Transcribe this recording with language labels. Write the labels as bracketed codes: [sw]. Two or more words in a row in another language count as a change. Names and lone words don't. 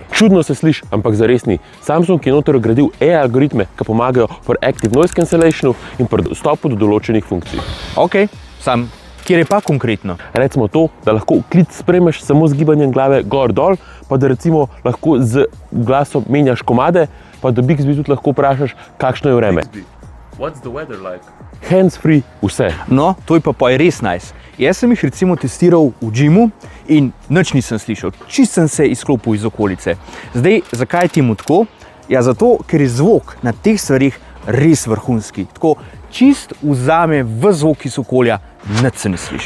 [sl] Čudno se sliši, ampak zares ni. Samsung je noter vgradil AI algoritme, ki pomagajo pri [en] Active Noise Cancellationu [sl] in pri dostopu do določenih funkcij. Ok, sam, kjer je pa konkretno? Recimo to, da lahko klic spremeš samo z gibanjem glave gor-dol, pa da recimo lahko z glasom menjaš komade, pa da Bixby tudi lahko vprašaš, kakšno je vreme. [en] What's the weather like? Hands-free vse. [sl] No, to je pa res nice. Jaz sem jih recimo testiral v gymu in nič nisem slišal. Čist sem se izklopil iz okolice. Zdaj, zakaj je temu tako? Ja, zato, ker je zvok na teh stvarih res vrhunski. Tako čist vzame v zvok iz okolja, nič se ne sliši.